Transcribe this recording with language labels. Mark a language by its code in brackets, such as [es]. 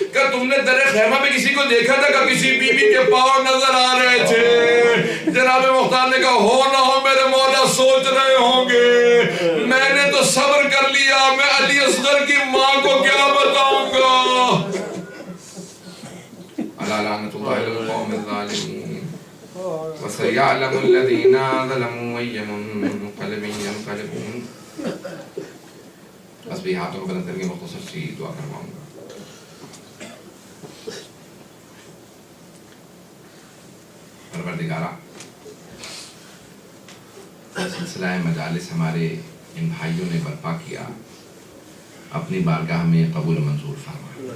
[ur] کہ تم نے در خیمہ میں کسی کو دیکھا تھا کہ کسی بی بی کے پاؤں نظر آ رہے تھے؟ جناب مختار نے کہا ہو نہ ہو میرے مولا سوچ رہے ہوں گے، میں نے تو صبر کر لیا، میں علی اصغر کی ماں کو کیا بتاؤں گا. [ar] لعنت اللہ علی القوم الظالمین وسيعلم الذين ظلموا أي منقلب ينقلبون. [ur] بس بھی ہاتھوں کو بلند کر کے مختصر سی دعا کرواؤں گا. پروردگارہ سلسلہ مجالس ہمارے ان بھائیوں نے برپا کیا، اپنی بارگاہ میں قبول منظور فرما.